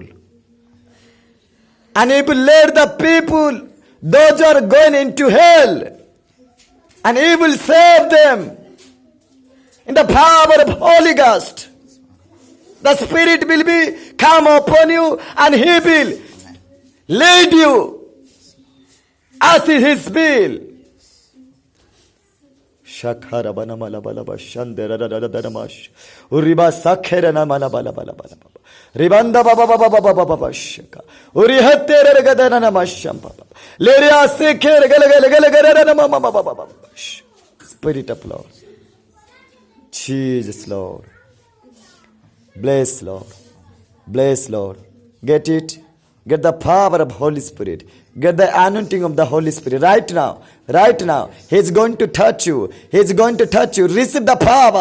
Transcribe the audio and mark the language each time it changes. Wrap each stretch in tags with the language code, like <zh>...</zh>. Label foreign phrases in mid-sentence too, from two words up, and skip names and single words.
<en>And it will lead the people, those who are going into hell, and he will save them in the power of Holy Ghost. The Spirit will be come upon you, and he will lead you as is his will. Shakara bana mala bala bashandera da da da da mash. Uriba sakhera na mala bala bala bala bala. Ribanda baba baba baba baba bashaka. Uri hattere regadana na masham baba. Leria sekher gale gale gale gale na mama baba baba. Spirit of Lord. Jesus Lord. Bless Lord. Bless Lord. Get it? Get the power of Holy Spirit. Get the anointing of the Holy Spirit right now. Right now. He's going to touch you. He's going to touch you. Receive the power.</en>